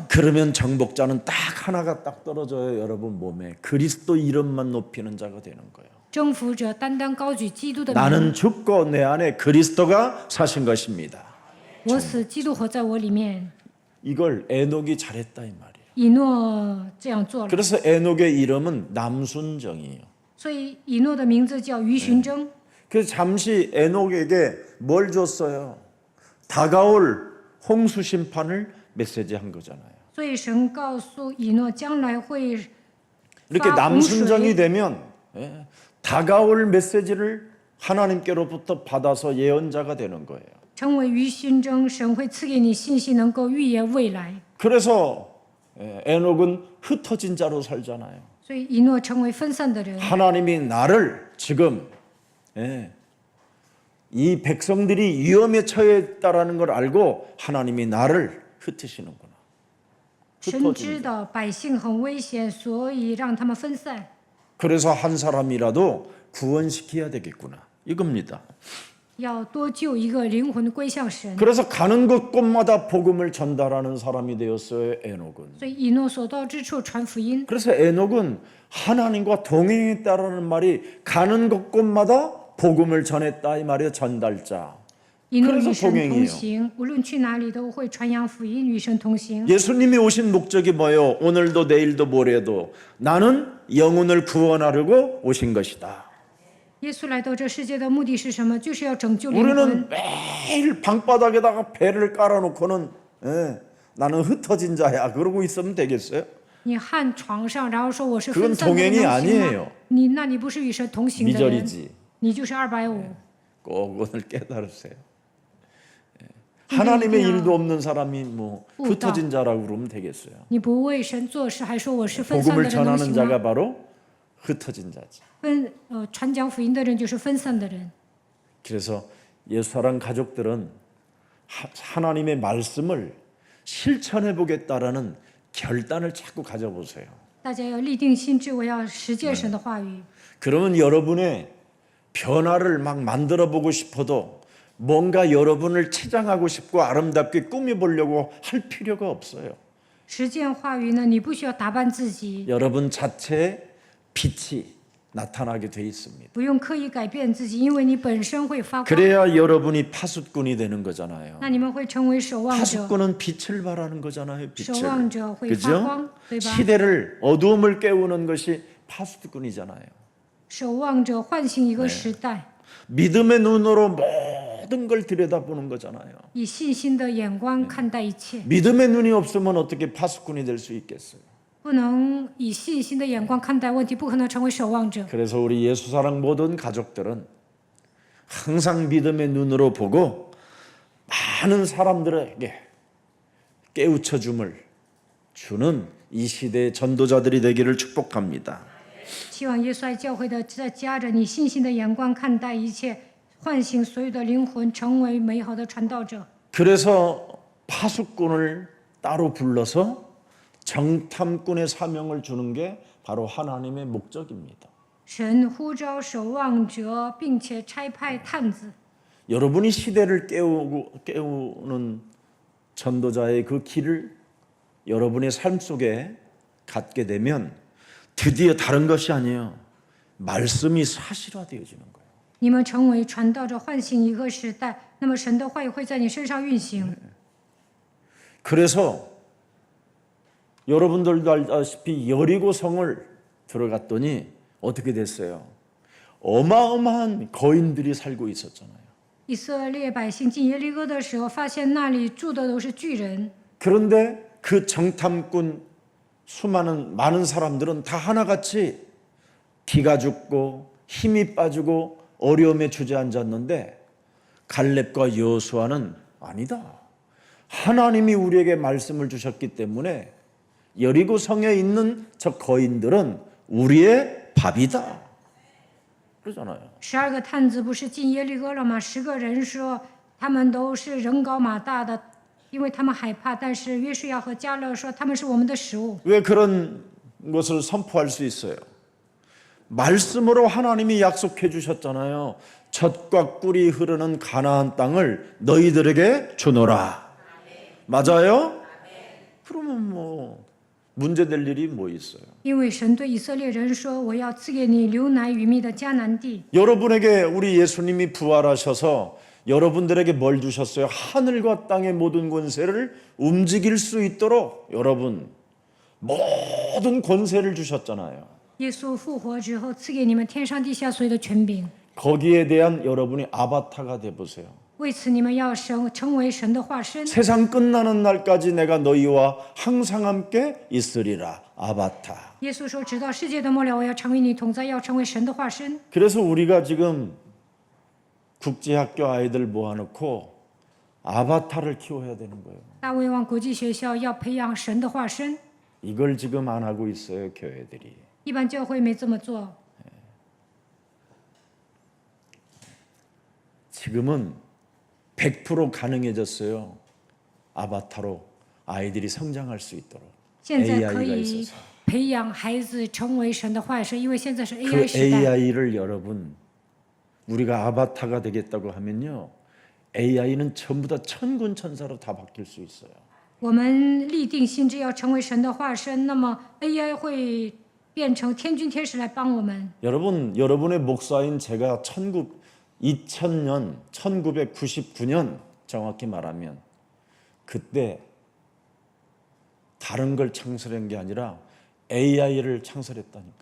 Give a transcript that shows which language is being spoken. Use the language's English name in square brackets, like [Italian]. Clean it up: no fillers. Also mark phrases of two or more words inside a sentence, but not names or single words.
[Korean] 그러면 정복자는 딱 하나가 딱 떨어져요. 여러분 몸에 그리스도 이름만 높이는 자가 되는 거예요. [Chinese] 征服者单单高举基督的名， [Korean] 나는 죽고 내 안에 그리스도가 사신 것입니다. [Chinese] 我死，基督活在我里面。 [Korean] 이걸 에녹이 잘했다 이 말이에요. [Chinese] 以诺这样做了， [Korean] 그래서 에녹의 이름은 남순정이에요. [Chinese] 所以以诺的名字叫于寻征。 [Korean] 그래서 잠시 에녹에게 뭘 줬어요? 다가올 홍수 심판을 메시지한 거잖아요. [Chinese] 所以神告诉以诺，将来会 [Korean] 이렇게 [Chinese] 发洪 [Korean] 남순정이 [Chinese] 水。 [Korean] 되면 다가올 메시지를 하나님께로부터 받아서 예언자가 되는 거예요. [Chinese] 成为于寻征，神会赐给你信息，能够预言未来。 [Korean] 그래서 에녹은 흩어진 자로 살잖아요. [Chinese] 所以以诺成为分散的人。 [Korean] 하나님이 나를 지금 이 백성들이 위험에 처해 있다라는 걸 알고 하나님이 나를 흩으시는구나. [Chinese] 神知道百姓很危险，所以让他们分散。 [Korean] 그래서 한 사람이라도 구원시켜야 되겠구나. 이겁니다. [Chinese] 要多救一个灵魂归向神。 [Korean] 그래서 가는 곳곳마다 복음을 전달하는 사람이 되었어요. 에녹은. [Chinese] 所以以诺所到之处传福音。 [Korean] 그래서 에녹은 하나님과 동행했다라는 말이 가는 곳곳마다 복음을 전했다 이 말이에요. 전달자. [Chinese] 以诺 [Korean] 그래서 [Chinese] 与神 [Korean] 동행이에요. [Chinese] 同行，无论去哪里都会传扬福音，与神同行。 [Korean] 예수님이 오신 목적이 뭐예요? 오늘도 내일도 모레도 나는 영혼을 구원하려고 오신 것이다. [Chinese] 耶稣来到这世界的目的是什么？就是要拯救灵魂。 [Korean] 우리는 매일 방바닥에다가 배를 깔아놓고는 나는 흩어진 자야 그러고 있으면 되겠어요? [Chinese] 你焊床上，然后说我是 [Korean] 그건 [Chinese] 分散的人， [Korean] 동행이 [Chinese] 能行吗 [Korean] 아니에요. [Chinese] 那你不是与神同行的人， [Korean] 미절이지. [Chinese] 你就是250。 [Korean] 꼭 오늘 깨달으세요. 하나님의 일도 없는 사람이 뭐 우다. 흩어진 자라고 그러면 되겠어요. [Chinese] 你不为神做事，还说我是分散的 [Korean] 복음을 [Chinese] 人，能 [Korean] 전하는 [Chinese] 行 [Korean] 자가 [Chinese] 吗？ [Korean] 바로 흩어진 자지. [Chinese] 传讲福音的人就是分散的人。 [Korean] 그래서 예수사랑 가족들은 하나님의 말씀을 실천해 보겠다라는 결단을 자꾸 가져보세요. [Chinese] 大家要立定心志，我要实践神的话语。 [Korean] 그러면 여러분의 변화를 막 만들어 보고 싶어도 뭔가 여러분을 치장하고 싶고 아름답게 꾸며보려고 할 필요가 없어요. [Chinese] 实践话语呢，你不需要打扮自己， [Korean] 여러분 자체의 빛이 나타나게 돼 있습니다. [Chinese] 不用刻意改变自己，因为你本身会发光。 [Korean] 그래야 여러분이 파수꾼이 되는 거잖아요. [Chinese] 那你们会成为守望者， [Korean] 파수꾼은 빛을 바라는 거잖아요. [Chinese] 守 [Korean] 빛을. [Chinese] 望者会发 [Korean] 그죠? [Chinese] 光，对吧？ [Korean] 시대를 어두움을 깨우는 것이 파수꾼이잖아요. [Chinese] 守望者唤醒一个时代， [Korean] 믿음의 눈으로 모든 걸 들여다보는 거잖아요. [Chinese] 以信心的眼光看待一切， [Korean] 믿음의 눈이 없으면 어떻게 파수꾼이 될 수 있겠어요? [Chinese] 不能以信心的眼光看待问题，不可能成为守望者。 [Korean] 그래서 우리 예수사랑 모든 가족들은 항상 믿음의 눈으로 보고 많은 사람들에게 깨우쳐 줌을 주는 이 시대의 전도자들이 되기를 축복합니다. [Chinese] 希望耶稣爱教会的在家着你信心的眼光看待一切，唤醒所有的灵魂，成为美好的传道者。 [Korean] 그래서 파수꾼을 따로 불러서 정탐꾼의 사명을 주는 게 바로 하나님의 목적입니다. [Chinese] 神呼召守望者，并且差派探子。 [Korean] 여러분이 시대를 깨우는 전도자의 그 길을 여러분의 삶 속에 갖게 되면 드디어 다른 것이 아니에요. 말씀이 사실화되어지는 거예요. [Chinese] 你们成为传道者，唤醒一个时代，那么神的话语会在你身上运行。 [Korean] 그래서 여러분들도 알다시피 여리고 성을 들어갔더니 어떻게 됐어요? 어마어마한 거인들이 살고 있었잖아요. [Chinese] 以色列百姓进耶利哥的时候，发现那里住的都是巨人。 [Korean] 그런데 그 정탐꾼 많은 사람들은 다 하나같이 기가 죽고 힘이 빠지고 어려움에 주저앉았는데 갈렙과 여호수아는 아니다. 하나님이 우리에게 말씀을 주셨기 때문에 여리고 성에 있는 저 거인들은 우리의 밥이다. 그러잖아요. [Chinese] 12 个探子不是进耶利哥了吗？10个人说他们都是人高马大的，因为他们害怕。但是约书亚和迦勒说他们是我们的食物。 [Korean] 왜 그런 것을 선포할 수 있어요? 말씀으로 하나님이 약속해 주셨잖아요. 젖과 꿀이 흐르는 가나안 땅을 너희들에게 주노라. 맞아요? 그러면 뭐 문제될 일이 뭐 있어요? [Chinese] 因为神对以色列人说：“我要赐给你流奶与蜜的迦南地。 [Korean] 여러분에게 우리 예수님이 부활하셔서 여러분들에게 뭘 주셨어요? 하늘과 땅의 모든 권세를 움직일 수 있도록 여러분 모든 권세를 주셨잖아요. [Chinese] 耶稣复活之后，赐给你们天上地下所有的权柄。 [Korean] 거기에 대한 여러분이 아바타가 돼 보세요. [Chinese] 为此，你们要成为神的化身。 [Korean] 세상 끝나는 날까지 내가 너희와 항상 함께 있으리라. 아바타. [Chinese] 耶稣说：“直到世界的末了，我要成为你同在，要成为神的化身。 [Korean] 그래서 우리가 지금 국제학교 아이들 모아놓고 아바타를 키워야 되는 거예요. [Chinese] 大卫王国际学校要培养神的化身， [Korean] 이걸 지금 안 하고 있어요, 교회들이. [Chinese] 一般教会没这么做。 [Korean] 지금은 100% 가능해졌어요. 아바타로 아이들이 성장할 수 있도록. [Chinese] 现在可 [Korean] AI가 [Chinese] 以 [Korean] 있어서. [Chinese] 培养孩子成为神的化身，因为现在是 [Korean] 그 [Chinese] AI 时代。 [Korean] AI를 여러분 우리가 아바타가 되겠다고 하면요. AI는 전부 다 천군 천사로 다 바뀔 수 있어요. [Chinese] 我们立定心志要成为神的化身，那么 AI 会变成天军天使来帮我们。 [Korean] 여러분, 여러분의 목사인 제가 2000년, 1999년 정확히 말하면 그때 다른 걸 창설한 게 아니라 AI를 창설했다니까.